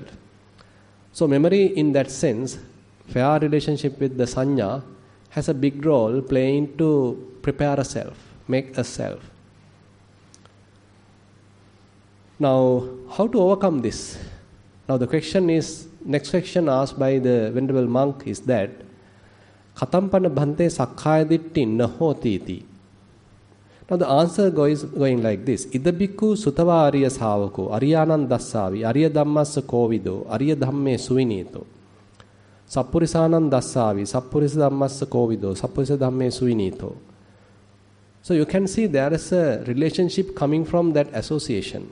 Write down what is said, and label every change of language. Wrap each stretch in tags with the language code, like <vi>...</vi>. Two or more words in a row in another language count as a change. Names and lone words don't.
<en>So memory in that sense, fair relationship with the sanya, has a big role playing to prepare a self, make a self. Now, how to overcome this? Now the next question asked by the Venerable Monk is that,</en> <pi>Katampana bhante sakkaya ditti nahoti iti.</pi> <en>Now the answer goes going like this.</en> <pi>Ida bhikkhu sutava ariya sāvako, ariyanan dassāvi, ariya dhammassa kovido, ariya dhamme suvinito. Sappurisanan dassāvi, sappurisa dhammassa kovido, sappurisa dhamme suvinito.</pi> <en>So you can see there is a relationship coming from that association.</en>